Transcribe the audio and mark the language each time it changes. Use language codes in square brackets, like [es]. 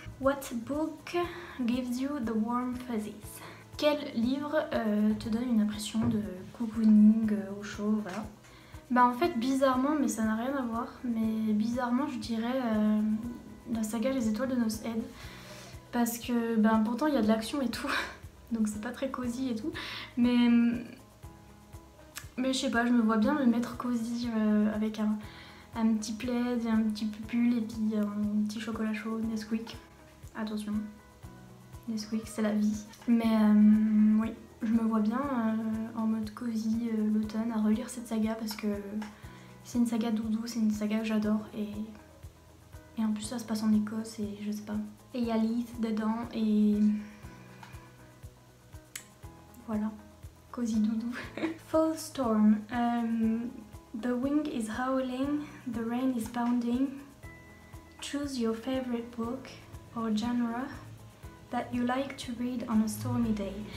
[en] What book gives you the warm fuzzies? [fr] Quel livre te donne une impression de cocooning au chaud, voilà. Bah en fait bizarrement, mais ça n'a rien à voir, mais bizarrement je dirais la saga Les Étoiles de Nos Head. Parce que ben pourtant il y a de l'action et tout, donc c'est pas très cosy et tout, mais je sais pas, je me vois bien me mettre cosy avec un petit plaid et un petit pull et puis un petit chocolat chaud, Nesquik. Attention, Nesquik c'est la vie. Mais oui, je me vois bien en mode cosy l'automne à relire cette saga parce que c'est une saga doudou, c'est une saga que j'adore et en plus ça se passe en Écosse et je sais pas. Et il y a Leith dedans et voilà, cosy doudou. [en] Fall Storm. The wind is howling, the rain is pounding. Choose your favorite book or genre that you like to read on a stormy day.